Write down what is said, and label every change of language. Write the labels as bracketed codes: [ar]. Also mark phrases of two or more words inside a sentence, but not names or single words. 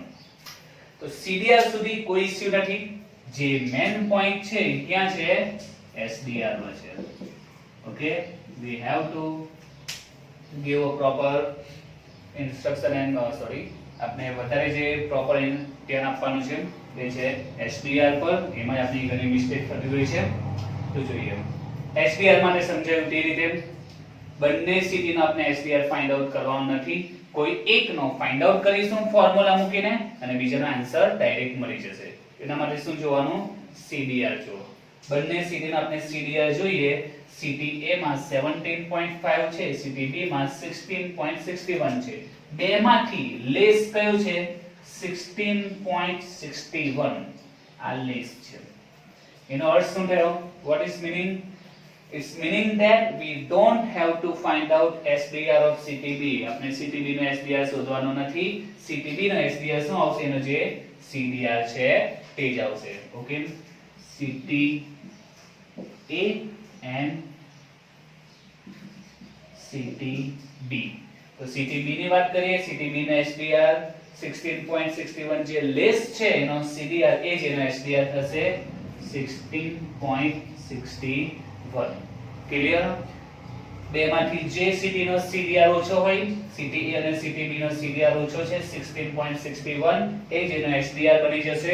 [gu] તો CDR સુધી કોઈ ઇશ્યુ નથી, જે [en] main point [gu] છે ક્યાં છે, SDR માં છે. ઓકે, [en] we have to give a proper instruction and [gu] આપણે વધારે જે પ્રોપર ધ્યાન આપવાનું છે તે છે SDR પર. એમાં આપણી ઘણી મિસ્ટેક થતી હોય છે. તો જોઈએ SDR માટે સમજાયું તે રીતે. બંને સિટીનો આપણે SDR [en] find out [gu] કરવાનો નથી, કોઈ એકનો [en] find out [gu] કરીશું ફોર્મ્યુલા મૂકીને અને બીજાનો આન્સર ડાયરેક્ટ મળી જશે. એના માટે શું જોવાનું, CDR જો. બંને સિટીનો આપણે CDR જોઈએ. સિટી A માં 17.5 છે, સિટી B માં 16.61 છે. બેમાંથી લેસ કયો છે, 16.61. આ લેસ છે. એનો અર્થ શું થયો, [en] what is meaning? It's meaning that we don't have to find out SDR of city B. [gu] આપણે city B નો SDR શોધવાનો નથી. city B નો SDR શું આવશે, એનો જે CDR છે તે જ આવશે. ઓકે, [en] city A and city B. [gu] તો city B ની વાત કરીએ. city B નો SDR 16.61 જે લેસ છે એનો CDR એ જ એનો SDR થશે 16.61. ક્લિયર? બેમાંથી જે સિટી નો CDR ઓછો હોય, સિટી A અને સિટી B નો CDR ઓછો છે 16.61, એ જ એનો SDR બની જશે.